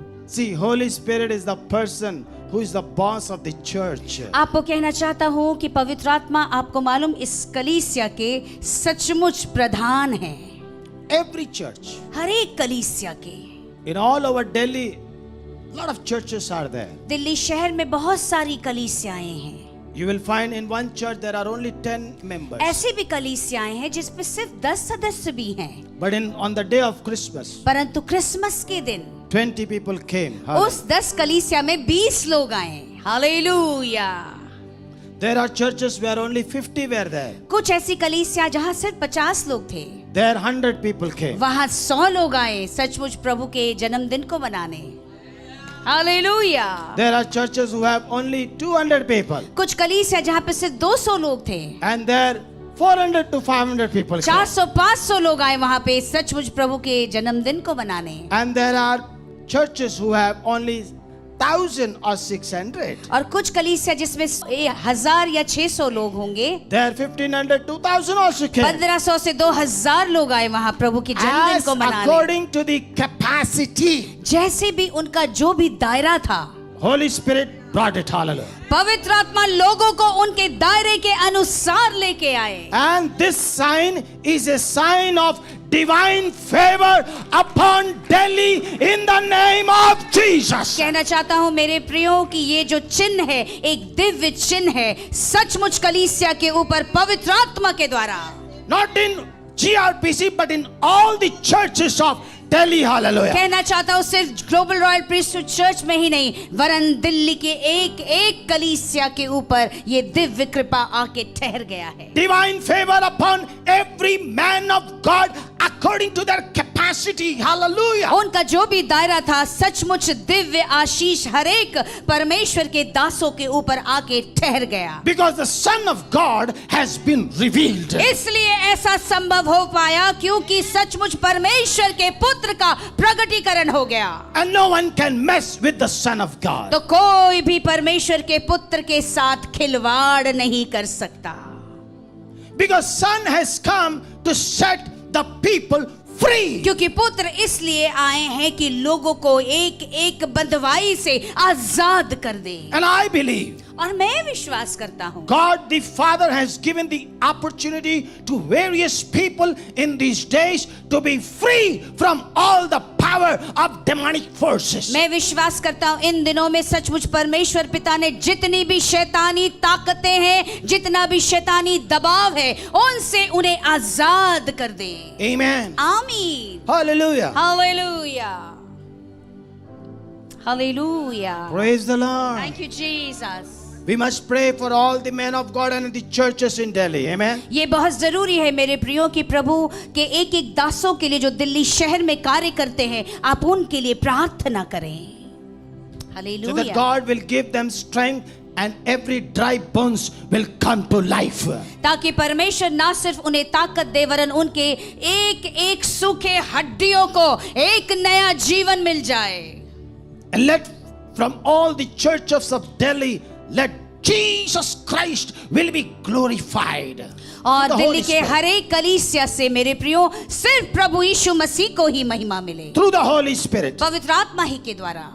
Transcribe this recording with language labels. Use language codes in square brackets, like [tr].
[en] See, Holy Spirit is the person who is the boss of the church. [hi] आपको कहना चाहता हूँ कि पवित्र आत्मा आपको मालूम इस कलीसिया के सचमुच प्रधान है। [en] Every church. [hi] हर एक कलीसिया के। [en] In all over Delhi, lot of churches are there. [hi] Delhi शहर में बहुत सारी कलीसियाएं हैं. [en] You will find in one church there are only 10 members. [hi] ऐसी भी कलीसियाएं हैं जिसमें सिर्फ 10 सदस्य भी हैं, [en] But on the day of Christmas, [hi] परंतु क्रिसमस के दिन [en] 20 people came. [hi] उस 10 कलीसिया में 20 लोग आए। Hallelujah. [en] There are churches where only 50 were there. [hi] कुछ ऐसी कलीसिया जहाँ सिर्फ 50 लोग थे, [en] There 100 people came. [hi] वहाँ 100 लोग आए सचमुच प्रभु के जन्मदिन को मनाने। Hallelujah. [en] There are churches who have only 200 people. [hi] कुछ कलीसिया जहाँ पे सिर्फ 200 लोग थे, [en] And there 400 to 500 people came. [hi] 400-500 लोग आए वहाँ पे सचमुच प्रभु के जन्मदिन को मनाने। [en] And there are churches who have only 1,000 or 600. [hi] और कुछ कलीसिया जिसमें 1000 या 600 लोग होंगे, [en] There 1,500 to 2,000 also came. [hi] 1500 से 2000 लोग आए वहाँ प्रभु के जन्मदिन [en] As [hi] को मनाने। [en] according to the capacity, [hi] जैसे भी उनका जो भी दायरा था, [en] Holy Spirit brought it. Hallelujah. [hi] पवित्र आत्मा लोगों को उनके दायरे के अनुसार लेके आए। [en] And this sign is a sign of divine favor upon Delhi in the name of Jesus. [hi] कहना चाहता हूँ मेरे प्रियो कि ये जो चिन्ह है एक दिव्य चिन्ह है सचमुच कलीसिया के ऊपर पवित्र आत्मा के द्वारा। [en] Not in GRPC but in all the churches of Delhi. Hallelujah. [hi] कहना चाहता हूँ सिर्फ ग्लोबल रॉयल प्रीस्टहुड चर्च में ही नहीं, वरन दिल्ली के एक एक कलीसिया के ऊपर ये दिव्य कृपा आके ठहर गया है। [en] Divine favor upon every man of God according to their capacity. Hallelujah. [hi] उनका जो भी दायरा था सचमुच दिव्य आशीष हरेक परमेश्वर के दासों के ऊपर आके ठहर गया। [en] Because the Son of God has been revealed. [hi] इसलिए ऐसा संभव हो पाया क्योंकि सचमुच परमेश्वर के पुत्र का प्रगटीकरण हो गया। [en] And no one can mess with the Son of God. [hi] तो कोई भी परमेश्वर के पुत्र के साथ खिलवाड़ नहीं कर सकता। [en] Because Son has come to set the people free. [hi] क्योंकि पुत्र इसलिए आए हैं कि लोगों को एक एक बंधवाई से आजाद कर दे। [en] And I believe [hi] और मैं विश्वास करता हूँ [en] God the Father has given the opportunity to various people in these days to be free from all the power of demonic forces. [hi] मैं विश्वास करता हूँ इन दिनों में सचमुच परमेश्वर पिता ने जितनी भी शैतानी ताकतें हैं, जितना भी शैतानी दबाव है, उनसे उन्हें आजाद कर दे। [en] Amen. [hi] आमीन। [en] Hallelujah. [hi] Hallelujah. Hallelujah. [en] Praise the Lord. Thank you Jesus। We must pray for all the men of God and the churches in Delhi. Amen. [hi] ये बहुत जरूरी है मेरे प्रियो कि प्रभु के एक एक दासों के लिए जो दिल्ली शहर में कार्य करते हैं, आप उनके लिए प्रार्थना करें। [en] So that [hi] hallelujah. [en] God will give them strength and every dry bones will come to life. [hi] ताकि परमेश्वर ना सिर्फ उन्हें ताकत दे वरन उनके एक एक सूखे हड्डियों को एक नया जीवन मिल जाए। [en] And let from all the churches of Delhi, let Jesus Christ will be glorified. [hi] और [en] The [hi] दिल्ली [en] Holy [hi] के [en] Spirit. [hi] हर एक कलीसिया से मेरे प्रियो सिर्फ प्रभु यीशु मसीह को ही महिमा मिले, [en] Through the Holy Spirit. [hi] पवित्र आत्मा ही के द्वारा।